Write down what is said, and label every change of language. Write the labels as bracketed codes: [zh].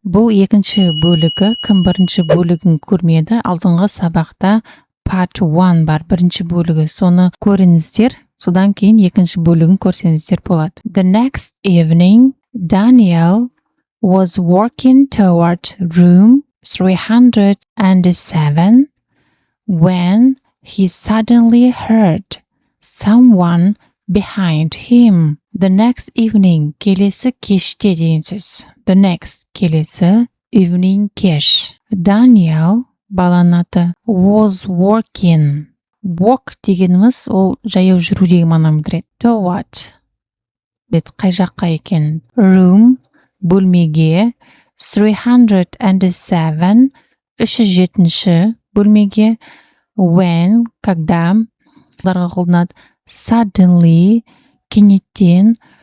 [kk] Бұл екінші бөлігі, кім бірінші бөлігін көрмеді, алдыңғы сабақта Part 1 бар, бірінші бөлігі. Соны көріңіздер, содан кейін екінші бөлігін көрсеңіздер болады. [en] The next evening, Daniel was walking toward room 307 when he suddenly heard someone behind him. The next evening, [kk] келесі кеште деген сөз. [en] The next, келесі, evening, кеш. Daniel, [kk] баланың аты, [en] was walking. [kk] Walk дегеніміз, ол жаяу жүру деген мағынаны білдіреді. Toward, қай жаққа екен. Room, бөлмеге. 307, 307 бөлмеге. When, когда, оларға қолданады. Suddenly, кенеттен.